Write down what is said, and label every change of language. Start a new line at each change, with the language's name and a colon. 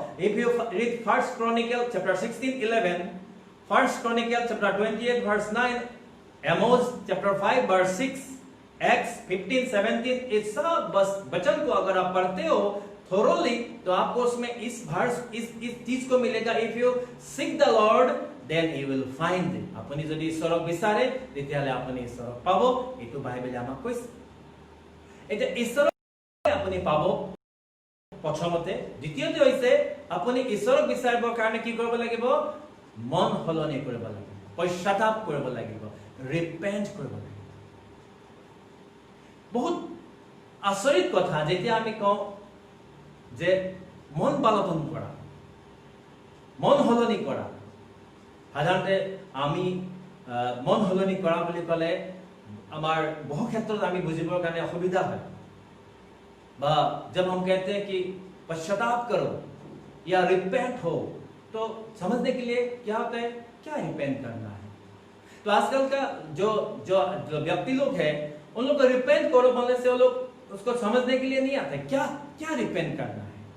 English: If you read 1 Chronicle chapter 16:11, 1 Chronicle chapter 28 verse 9, Amos chapter 5 verse 6, Acts 15:17,
Hindi: इस सब वचन को अगर आप पढ़ते हो thoroughly तो आपको उसमें इस चीज को मिलेगा।
English: If you seek the Lord, then you will find it.
Assamese: আপুনি যদি ঈশ্বৰক বিচাৰে তেতিয়াহ'লে আপুনি ঈশ্বৰক পাব। এইটো বাইবেলে আমাক কৈছে। এটা ঈশ্বৰক আপুনি পাব প্ৰথমতে। দ্বিতীয়তে হৈছে আপুনি ঈশ্বৰক বিচাৰিবৰ কাৰণে কি কৰিব লাগিব? মন সলনি কৰিব লাগিব, পশ্চাতাপ কৰিব লাগিব, ৰিপেন্ট কৰিব লাগিব। বহুত আচৰিত কথা যেতিয়া আমি কওঁ যে মন পালন কৰা, মন সলনি কৰা। সাধাৰণতে আমি মন সলনি কৰা বুলি ক'লে আমাৰ বহু ক্ষেত্ৰত আমি বুজিবৰ কাৰণে অসুবিধা হয়।
Hindi: বা जब हम कहते हैं कि पश्चाताप करो या रिपेंट हो, तो समझने के लिए क्या होता है, क्या रिपेंट करना है। तो आजकल का जो व्यक्ति लोग हैं उन लोग को रिपेंट करो बोलने से वो लोग उसको समझने के लिए नहीं आते क्या क्या रिपेंट करना है।